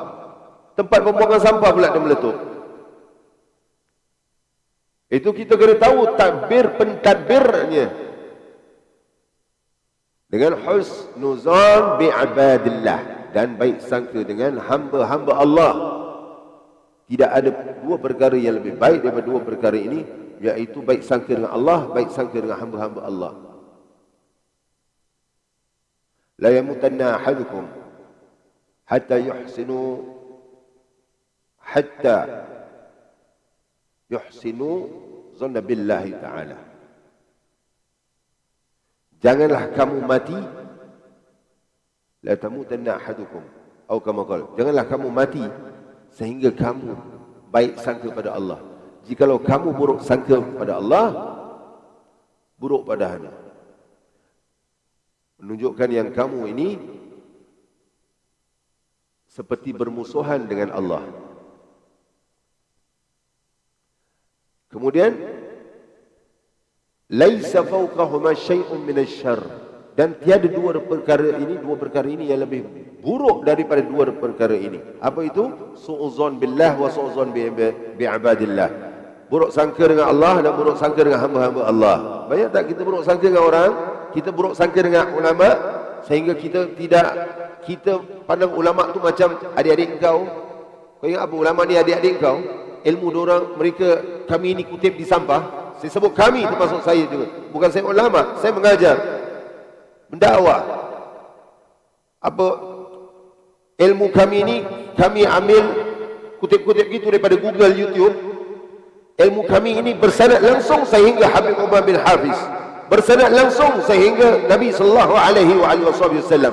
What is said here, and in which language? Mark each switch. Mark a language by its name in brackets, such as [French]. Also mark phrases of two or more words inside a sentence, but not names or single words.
[Malay] Tempat pembuangan sampah pula dia meletup. Itu kita kena tahu pentadbirnya. Dengan [Arabic] حسن الظن بعباد الله, [Malay] dan baik sangka dengan hamba-hamba Allah. Tidak ada 2 perkara yang lebih baik daripada 2 perkara ini, iaitu baik sangka dengan Allah, baik sangka dengan hamba-hamba Allah. [Arabic] لا يموتن أحدكم حتى يحسن الظن بالله تعالى. [Malay] Janganlah kamu mati, [Arabic] لا تموتن أحدكم, [Malay] Atau [Arabic] كما قال, [Malay] janganlah kamu mati sehingga kamu baik sangka pada Allah. Jikalau kamu buruk sangka pada Allah, buruk padanya. Menunjukkan yang kamu ini seperti bermusuhan dengan Allah. Kemudian, [Arabic] ليس فوقهما شيء من الشر. [Malay] Dan tiada dua perkara ini yang lebih buruk daripada dua perkara ini. Apa itu? [Arabic] سوء الظن بالله وسوء الظن بعباد الله. [Malay] Buruk sangka dengan Allah dan buruk sangka dengan hamba-hamba Allah. Banyak tak kita buruk sangka dengan orang? Kita buruk sangka dengan ulama sehingga kita pandang ulama tu macam adik-adik kau. Kau ingat apa ulama ni adik-adik kau? Ilmu diorang, mereka, kami ini kutip di sampah. Saya sebut kami termasuk saya juga. Bukan saya ulama, saya mengajar, mendakwah. Apa ilmu kami ini kami ambil kutip-kutip gitu daripada Google, YouTube. Ilmu kami ini bersanad langsung sehingga Habib Umar bin Hafiz, bersanad langsung sehingga Nabi [Arabic] صلى الله عليه وسلم.